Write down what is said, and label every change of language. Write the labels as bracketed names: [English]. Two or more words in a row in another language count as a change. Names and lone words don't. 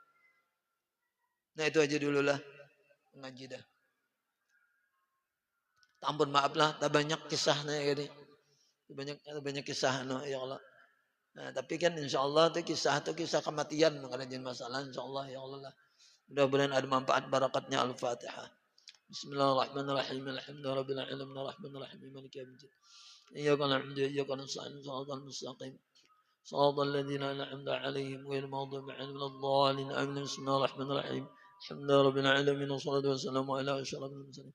[Banjar] Nah itu aja dulu lah ngaji dah. Ampun maaf lah, tak banyak kisahnya gini. Banyak kisah [Arabic] يا الله. [Banjar] Nah, tapi kan [Arabic] إن شاء الله [Banjar] itu kisah kematian kalau jadi masalah [Arabic] إن شاء الله يا الله [Banjar] lah. Mudah-mudahan ada manfaat barakatnya Al-Fatihah. [Arabic] بسم الله الرحمن الرحيم. الحمد لله رب العالمين الرحمن الرحيم مالك يوم الدين. إياك نعبد وإياك نستعين الصراط المستقيم. صراط الذين أنعمت عليهم غير المغضوب عليهم ولا الضالين. آمين. بسم الله الرحمن الرحيم. الحمد لله رب العالمين والصلاة والسلام على أشرف المرسلين.